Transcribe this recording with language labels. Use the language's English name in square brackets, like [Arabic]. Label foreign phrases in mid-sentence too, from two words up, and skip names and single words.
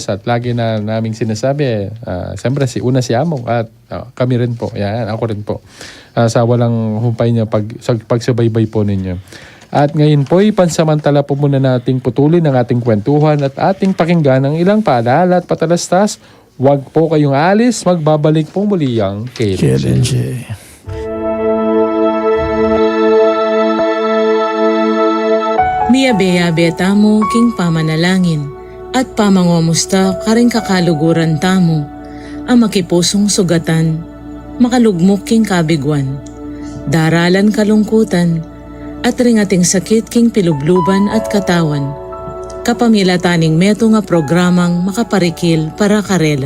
[Filipino] At lagi na naming sinasabi, siyempre si Among at kami rin po. Yan, ako rin po. Sa walang humpay niya pagsubaybay po ninyo. At ngayon po, pansamantala po muna nating putulin ang ating kwentuhan at ating pakinggan ang ilang paalala at patalastas. Huwag po kayong alis, magbabalik po muli ang KLNJ. [Pampanga] Miyabe-yabe tamo king pamanalangin at pamangomusta karing kakaluguran tamo ang makipusong sugatan, makalugmok king kabigwan, daralan kalungkutan, at ringating sakit king pilubluban at katawan, kapamilataning meto nga programang makaparikil para karela.